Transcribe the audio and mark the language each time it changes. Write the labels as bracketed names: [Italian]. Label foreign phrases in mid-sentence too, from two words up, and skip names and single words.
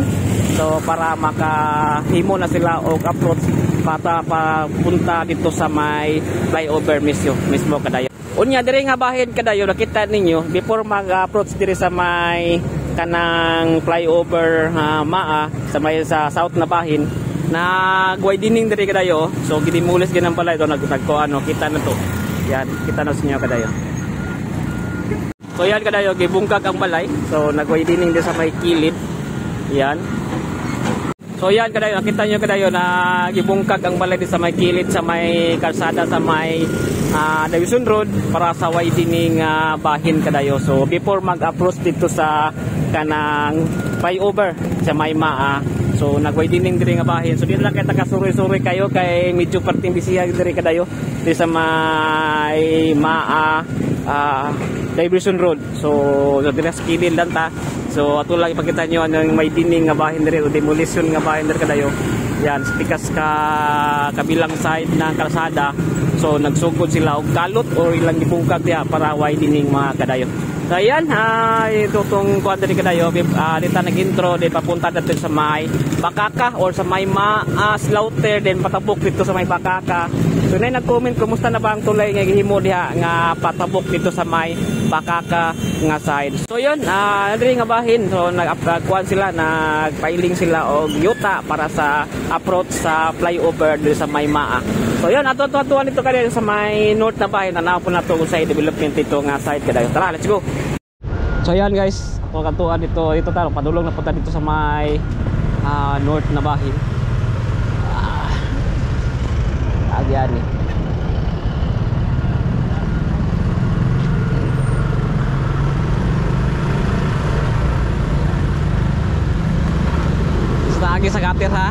[Cebuano] So para makahimo na sila og approach papunta dito sa may flyover mismo kadayo. Unya diri nga bahin kadayo, nakita ninyo before mag-approach diri sa may kanang flyover Maa sa south na bahin na widening diri kadayo. So gidimulis ganang pala ito nagtagko kita na to. Yan, kita na sa inyo kadayo. So yan kadayo gibungkag ang balay. So nag-widening din sa may kilid. Yan. So yan kadayo, nakita nyo kadayo na gibungkag ang balay din sa may kilid sa may kalsada sa may Division Road para sa widening bahin kadayo. So before mag-approach dito sa kanang flyover sa may Maa, so nag-widening diri nga bahin. So dito lang kay taga-suri-suri kayo kay medyo parting bisiya diri kadayo diri sa may Maa Division Road. So diri sa kilid lang ta. So ato lang ipakita nyo ang widening nga bahin diri o demolition nga bahin diri kadayo. [Filipino] Yan, pikas ka kabilang side ng kalsada. [Cebuano] So nagsugod sila og kalot o ilang gibungkag diha para widening mga kadayo. So ayan, ito itong kuwan diri kadayo, dito nag-intro, din papunta natin sa may Bakaka or sa may Maa slaughter, din patabok dito sa may Bakaka. So na nag-comment, kumusta na ba ang tulay nga gihimo diha nga patabok dito sa may Bakaka nga side. So yun, diri nga bahin, so nag-kuwan sila, nagpailing sila og yuta para sa approach sa flyover dito sa may Maa. So yun, ato-atuan dito kadayo sa may north na bahin, na po na ito sa development dito nga side kadayo. Tara, [English] let's go! [Cebuano] So yan guys, ato-atuan dito tayo, padulong na punta dito sa may north na bahin. Agyan eh. Gusto na agi sa katir ha?